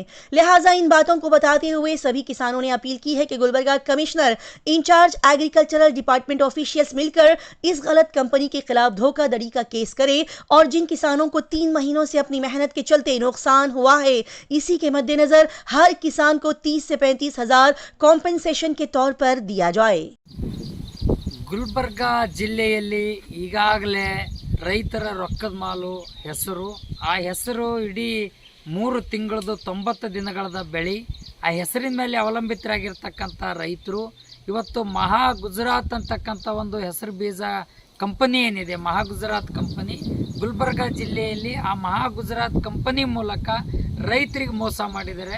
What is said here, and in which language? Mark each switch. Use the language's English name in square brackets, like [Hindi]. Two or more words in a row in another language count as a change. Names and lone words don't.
[Hindi] लिहाजा इन बातों को बताते हुए सभी किसानों ने अपील की है कि गुलबर्गा [English] commissioner in-charge agricultural department officials [Hindi] मिलकर इस गलत कंपनी के खिलाफ धोखाधड़ी का केस करें और जिन किसानों को 3 महीनों से अपनी मेहनत के चलते नुकसान हुआ है, इसी के मद्देनजर हर किसान को 30 से 35 हजार कॉम्पेंसेशन के तौर पर दिया जाए। [Kannada] ಗುಲ್ಬರ್ಗಾ ಜಿಲ್ಲೆಯಲ್ಲಿ ಈಗಾಗಲೇ ರೈತರ ರೊಕ್ಕದ ಮಾಲು ಹೆಸರು, ಆ ಹೆಸರು ಇಡೀ 3 ತಿಂಗಳದು 90 ದಿನಗಳದ ಬೆಳೆ, ಆ ಹೆಸರಿನ ಮೇಲೆ ಅವಲಂಬಿತರಾಗಿರ್ತಕ್ಕಂಥ ರೈತರು ಇವತ್ತು ಮಹಾ ಗುಜರಾತ್ ಅಂತಕ್ಕಂಥ ಒಂದು ಹೆಸರು ಬೀಜ ಕಂಪನಿ ಏನಿದೆ, ಮಹಾ ಗುಜರಾತ್ ಕಂಪನಿ ಗುಲ್ಬರ್ಗಾ ಜಿಲ್ಲೆಯಲ್ಲಿ ಆ ಮಹಾ ಗುಜರಾತ್ ಕಂಪನಿ ಮೂಲಕ ರೈತರಿಗೆ ಮೋಸ ಮಾಡಿದ್ದಾರೆ.